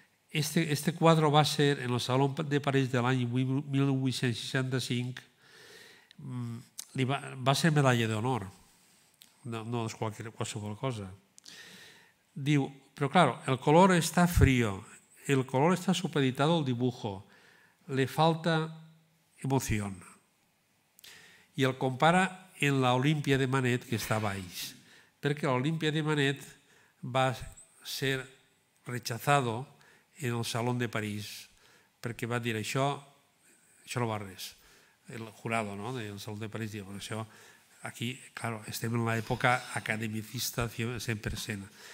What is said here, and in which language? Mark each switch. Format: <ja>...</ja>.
<ca>Este quadre va ser en el Salón de París de l'any 1865, va ser medalla d'honor, no és qualsevol cosa.</ca> <es>Diu, pero claro, el color está frío, el color está supeditado al dibujo, le falta emoción.</es> <ca>I el compara en la Olimpia de Manet, que està a baix, perquè l'Olimpia de Manet va ser rechazado en el Salón de París, perquè va dir això no va res. El jurado del Salón de París diu, això aquí, claro, estem en l'època academicista 100%.</ca>